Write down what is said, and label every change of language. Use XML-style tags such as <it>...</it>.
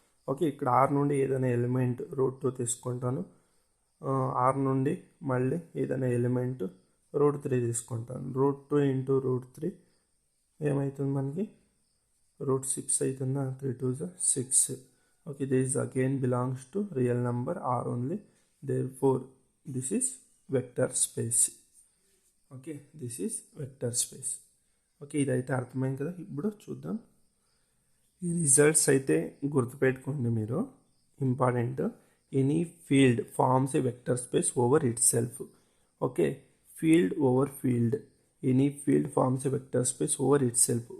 <te>Okay, ఇక్కడ are నుండి ఏదైనా ఎలిమెంట్ √2 తీసుకుంటాను. ఆర్ నుండి మళ్ళీ ఏదైనా ఎలిమెంట్ √3 తీసుకుంటాను. √2 ఇంటూ √3 ఏమవుతుంది మనకి, √6 అవుతుందా. 3 2 6.</te> <en>Okay, this again belongs to real number R only. Therefore, this is vector space. Okay, this is vector space. Okay,</en> <te>ఇదైతే అర్థమైంది కదా. ఇప్పుడు చూద్దాం, ఈ రిజల్ట్స్ అయితే గుర్తుపెట్టుకోండి మీరు, important.</te> <en>Any field forms a vector space over itself. Okay, field over field, any field forms a vector space over itself.</en>